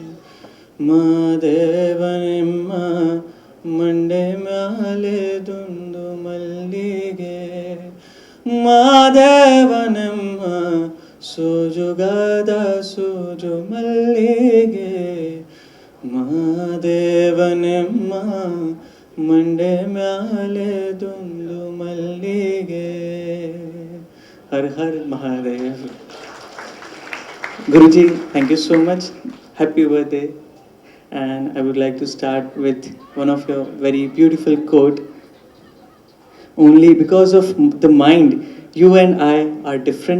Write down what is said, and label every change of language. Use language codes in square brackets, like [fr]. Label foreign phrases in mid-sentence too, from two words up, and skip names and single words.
[kn] ಮಾದೇವನಮ್ಮ ಮಂಡೆ ಮ್ಯಾಲೆ ದುಂದು ಮಲ್ಲಿಗೆ ಮಾದೇವನಮ್ಮ ಸೋಜುಗದ ಸೋಜು ಮಲ್ಲಿಗೆ ಮಾದೇವನಮ್ಮ ಮಂಡೆ ಮ್ಯಾಲೆ ದುಂದು ಮಲ್ಲಿಗೆ. [hi] हर हर महादेव. [en] Guruji, thank you so much. Happy birthday. And I would like to start with one of your very beautiful quote. Only because of the mind, you and I are different.